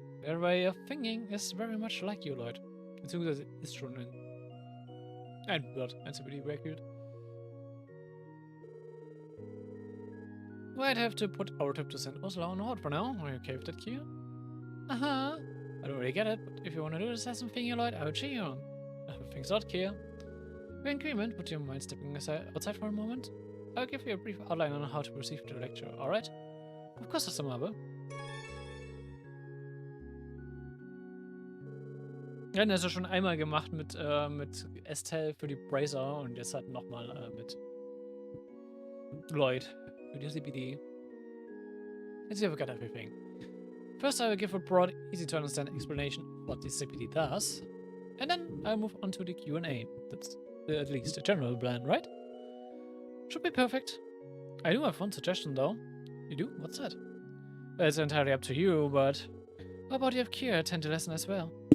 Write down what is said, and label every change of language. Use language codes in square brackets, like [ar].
[en] Their way of thinking is very much like you, Lloyd. [de] Beziehungsweise ist schon ein CBD Recruit. [en] Might have to put our trip to St. Ursula on hold for now. Are you okay with that, Kia? Uh-huh. I don't really get it, but if you want to do this lesson thing, Lloyd, I will cheer you on. Thanks a lot, Kia. We're in agreement. Would you mind stepping outside for a moment? I'll give you a brief outline on how to proceed with the lecture, alright? Of course, Sister Marvel. [de] Wir hatten das ja schon einmal gemacht mit Estelle für die Bracer und jetzt halt nochmal mit Lloyd für die CPD. [en] Let's see if we got everything. First, I will give a broad, easy to understand explanation of what the CPD does, and then I'll move on to the Q&A. That's at least a general plan, right? Should be perfect. I do have one suggestion though. You do? What's that? Well, it's entirely up to you, but how about you have Kier attend the lesson as well?